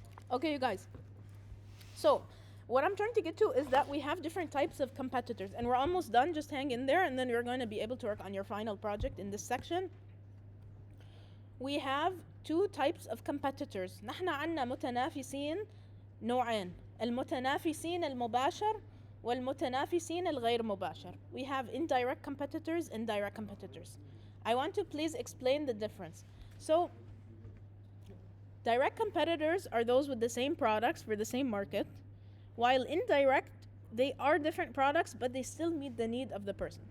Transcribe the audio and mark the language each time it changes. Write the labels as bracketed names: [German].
[English] Okay, you guys. So what I'm trying to get to is that we have different types of competitors, and we're almost done. Just hang in there, and then you're going to be able to work on your final project in this section. We have two types of competitors. [Arabic] نحن عنا متنافسين نوعين، المتنافسين المباشر والمتنافسين الغير مباشر. [English] We have indirect competitors and direct competitors. I want to please explain the difference. So direct competitors are those with the same products for the same market, while indirect, they are different products, but they still meet the need of the person.